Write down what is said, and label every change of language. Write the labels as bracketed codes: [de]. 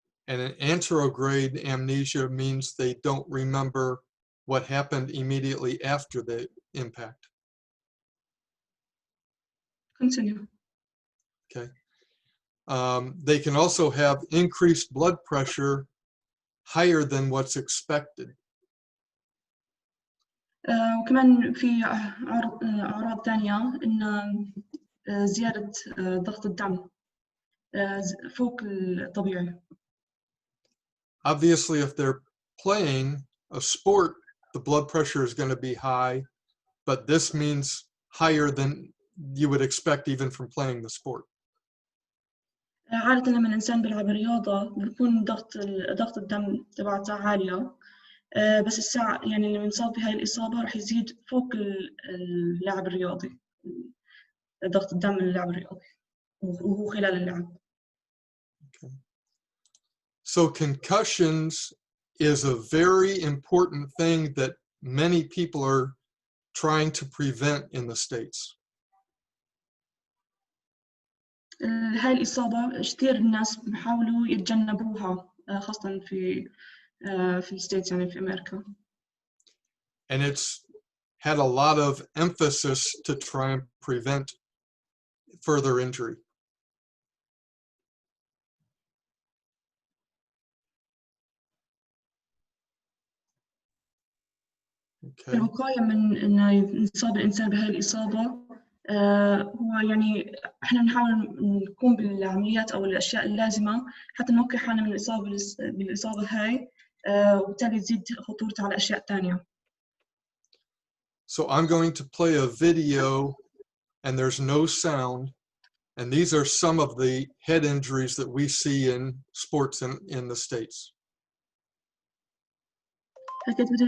[en] And an anterograde amnesia means they don't remember what happened immediately after the impact. Continue. Okay. They can also have increased blood pressure higher than what's expected. [ar] وكمان في أعراض تانية إن زيادة ضغط الدم فوق الطبيعي. [en] Obviously, if they're playing a sport, the blood pressure is going to be high, but this means higher than you would expect even from playing the sport. [ar] عادة لما الإنسان بيلعب رياضة بيكون ضغط الدم تبعته عالية، بس الساعة يعني اللي بنصاب بهاي الإصابة راح يزيد فوق اللاعب الرياضي، ضغط الدم من اللاعب الرياضي وهو خلال اللعب. [en] Okay. So concussions is a very important thing that many people are trying to prevent in the States. [ar] هاي الإصابة كثير الناس بيحاولوا يتجنبوها، خاصة في الستيتس يعني في أمريكا. [en] And it's had a lot of emphasis to try and prevent further injury. Okay. [ar] الوقاية من إنه يصاب الإنسان بهاي الإصابة هو يعني إحنا نحاول نقوم بالعمليات أو الأشياء اللازمة حتى نوقي حالنا من الإصابة بالإصابة هاي، وبالتالي تزيد خطورتها على أشياء تانية. [en] So I'm going to play a video and there's no sound. And these are some of the head injuries that we see in sports in the States. Okay.